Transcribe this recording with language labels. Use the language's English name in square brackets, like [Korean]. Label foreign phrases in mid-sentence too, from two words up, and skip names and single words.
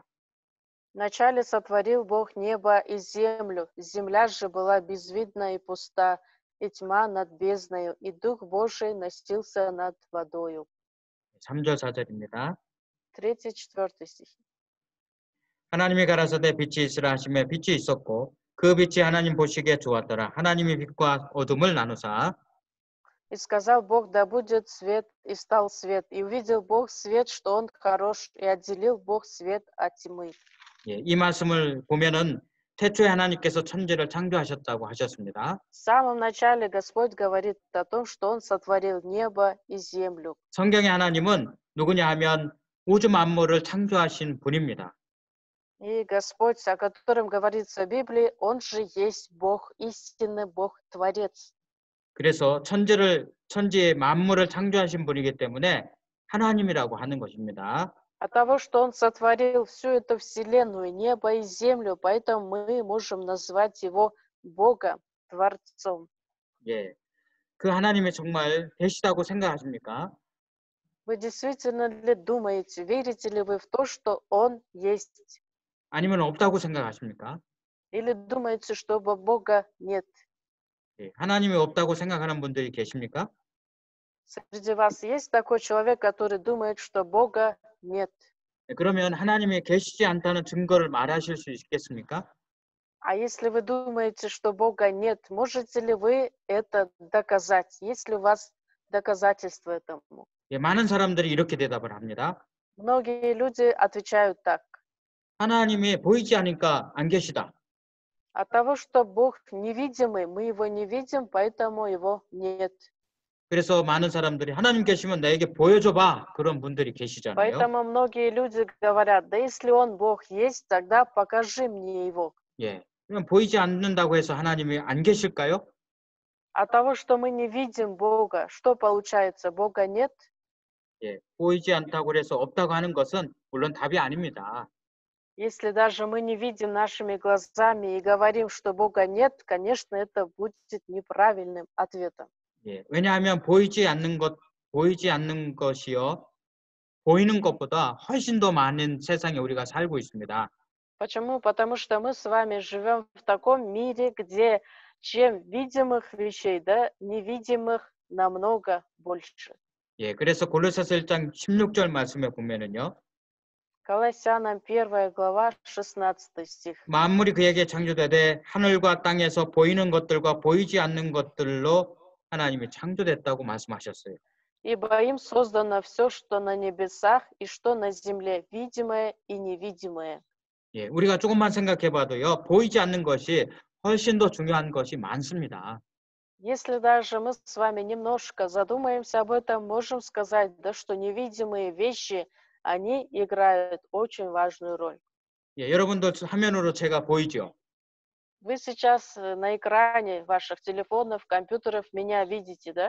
[Russian] Вначале сотворил Бог небо и землю, земля же была безвидна и пуста, и тьма над бездною, и Дух Божий носился над водою. [Korean] 3절 4절입니다. [Russian] 3-4 стихи. [Korean] 하나님이 가라사대 빛이 있으라 하시매 빛이 있었고 그 빛이 하나님 보시기에 좋았더라. 하나님이 빛과 어둠을 나누사 [Russian] И сказал Бог, да будет свет, и стал свет. И увидел Бог свет, что он хорош, и отделил Бог свет от тьмы. [Korean] 예, 이 말씀을 보면은 태초에 하나님께서 천지를 창조하셨다고 하셨습니다. [Russian] В самом начале Господь говорит о том, что Он сотворил небо и землю. [Korean] 성경의 하나님은 누구냐 하면 우주 만물을 창조하신 분입니다. [Russian] И Господь, о котором говорится в Библии, Он же есть Бог, истинный Бог, Творец. [Korean] 그래서 천지의 만물을 창조하신 분이기 때문에 하나님이라고 하는 것입니다. [Russian] От того, что Он сотворил всю эту вселенную, небо и землю, поэтому мы можем назвать Его Богом, Творцом. [Korean] 예, 그 하나님이 정말 계시다고 생각하십니까? [Russian] Вы действительно ли думаете, верите ли вы в то, что Он есть? [Korean] 아니면 없다고 생각하십니까? [Russian] Или думаете, что Бога нет? [Korean] 예, 하나님이 없다고 생각하는 분들이 계십니까? [Russian] Среди вас есть такой человек, который думает, что Бога нет? [Korean] 예, 그러면 하나님이 계시지 않다는 증거를 말하실 수 있겠습니까? [Russian] А если вы думаете, что Бога нет, можете ли вы это доказать? Есть ли у вас доказательства этому? [Korean] 예, 많은 사람들이 이렇게 대답을 합니다. [Russian] Многие люди отвечают так. [Korean] 하나님이 보이지 않으니까 안 계시다. [Russian] От того, что Бог невидимый, мы Его не видим, поэтому Его нет. [Korean] 그래서 많은 사람들이 하나님 계시면 나에게 보여줘봐. 그런 분들이 계시잖아요. [Russian] Поэтому многие люди говорят, да если Он Бог есть, тогда покажи мне Его. [Korean] 예, 그럼 보이지 않는다고 해서 하나님이 안 계실까요? [Russian] От того, что мы не видим Бога, что получается? Бога нет? [Korean] 예, 보이지 않다고 해서 없다고 하는 것은 물론 답이 아닙니다. [Russian] Если даже мы не видим нашими глазами и говорим, что Бога нет, конечно, это будет неправильным ответом. [Korean] 예, 왜냐하면 보이지 않는 것이요. 보이는 것보다 훨씬 더 많은 세상에 우리가 살고 있습니다. [Russian] Почему? Потому что мы с вами живем в таком мире, где чем видимых вещей, да, невидимых намного больше. [Korean] 예, 그래서 골로새서 1장 16절 말씀에 보면은요. [Russian] Колоссянам 1 глава, 16 стих. [Korean] 만물이 그에게 창조되되 하늘과 땅에서 보이는 것들과 보이지 않는 것들로 하나님이 창조됐다고 말씀하셨어요. [Russian] Ибо им создано все, что на небесах и что на земле, видимое и невидимое. [Korean] 예, 우리가 조금만 생각해봐도요, 보이지 않는 것이 훨씬 더 중요한 것이 많습니다. [Russian] Если даже мы с вами немножко задумаемся об этом, можем сказать, да, что невидимые вещи, они играют очень важную роль. [Korean] 예, 여러분도 화면으로 제가 보이죠? [Russian] Вы сейчас на экране ваших телефонов, компьютеров меня видите, да?